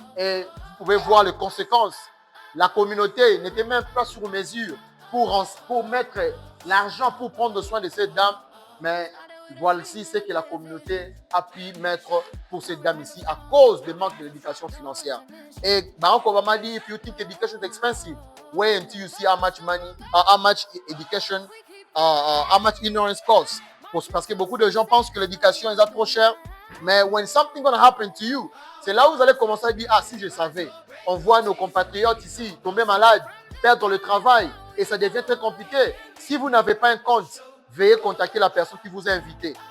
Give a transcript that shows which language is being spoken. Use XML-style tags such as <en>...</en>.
<fr>Et vous pouvez voir les conséquences. La communauté n'était même pas sur mesure pour mettre l'argent pour prendre soin de cette dame. Mais voici ce que la communauté a pu mettre pour cette dame ici à cause du manque d'éducation financière. Et Barack Obama dit,</fr> <en>if you think education is expensive, wait until you see how much money, how much education, how much ignorance costs.</en> <fr>Parce que beaucoup de gens pensent que l'éducation est trop chère. Mais</fr> <en>when something gonna happen to you,</en> <fr>c'est là où vous allez commencer à dire, ah si je savais. On voit nos compatriotes ici tomber malades, perdre le travail et ça devient très compliqué. Si vous n'avez pas un compte, veuillez contacter la personne qui vous a invité.</fr>